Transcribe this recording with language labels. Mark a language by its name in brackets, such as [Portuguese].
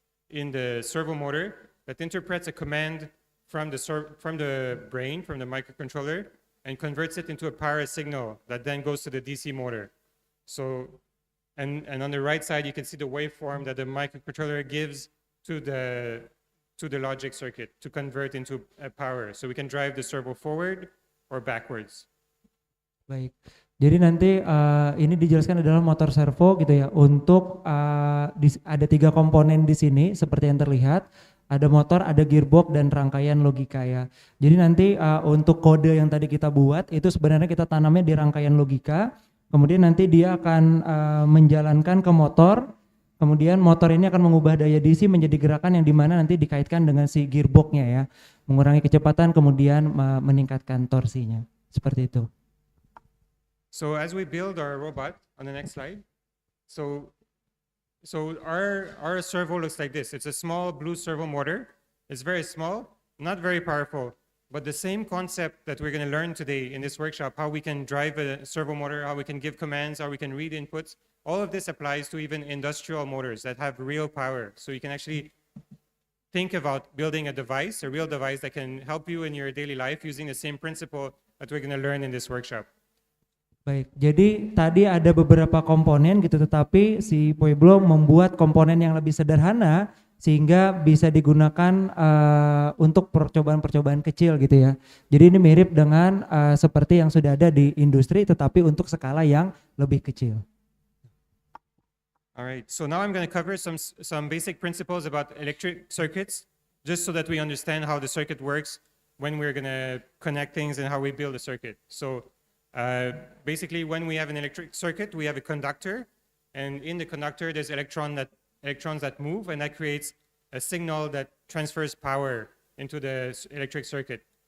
[English] in the servo motor that interprets a command from the brain, from the microcontroller, and converts it into a power signal that then goes to the DC motor. So, and on the right side, you can see the waveform that the microcontroller gives to the logic circuit to convert into a power. So we can drive the servo forward or backwards. [Indonesian] Baik. Jadi nanti ini dijelaskan adalah motor servo gitu ya. Untuk ada 3 komponen di sini seperti yang terlihat. Ada motor, ada gearbox dan rangkaian logika ya. Jadi nanti untuk kode yang tadi kita buat itu sebenarnya kita tanamnya di rangkaian logika. Kemudian nanti dia akan menjalankan ke motor. Kemudian motor ini akan mengubah daya DC menjadi gerakan yang dimana nanti dikaitkan dengan si gearboxnya ya. Mengurangi kecepatan kemudian meningkatkan torsinya. Seperti itu. [English] So as we build our robot, on the next slide, so our servo looks like this. It's a small blue servo motor. It's very small, not very powerful, but the same concept that we're going to learn today in this workshop, how we can drive a servo motor, how we can give commands, how we can read inputs, all of this applies to even industrial motors that have real power. So you can actually think about building a device, a real device that can help you in your daily life using the same principle that we're going to learn in this workshop. [Indonesian] Baik, jadi tadi ada beberapa komponen gitu, tetapi si PUEBLO membuat komponen yang lebih sederhana sehingga bisa digunakan untuk percobaan-percobaan kecil gitu ya. Jadi ini mirip dengan seperti yang sudah ada di industri, tetapi untuk skala yang lebih kecil. [English] Alright, so now I'm going to cover some basic principles about electric circuits, just so that we understand how the circuit works when we're going to connect things and how we build a circuit. So basically, when we have an electric circuit, we have a conductor, and in the conductor, there's electrons that move, and that creates a signal that transfers power into the electric circuit.